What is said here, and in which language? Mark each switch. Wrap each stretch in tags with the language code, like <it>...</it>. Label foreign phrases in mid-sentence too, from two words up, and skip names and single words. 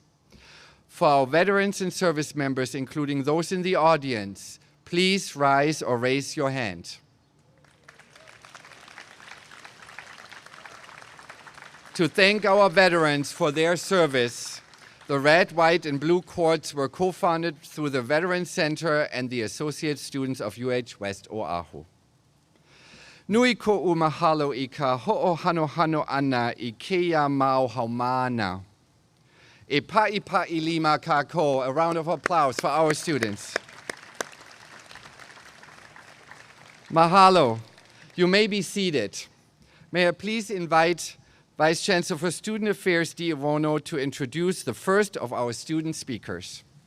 <en>For our veterans and service members, including those in the audience, please rise or raise your hand. To thank our veterans for their service, the red, white, and blue cords were co-founded through the Veterans Center and the Associate Students of UH West Oahu.</en> <haw>Nui ko'u mahalo I ka ho'ohanohano ana I keia mau haumana. E pa'i lima kako.</haw> <en>A round of applause for our students. Mahalo. You may be seated. May I please invite Vice Chancellor for Student Affairs, Di Ivono, to introduce the first of our student speakers.</en>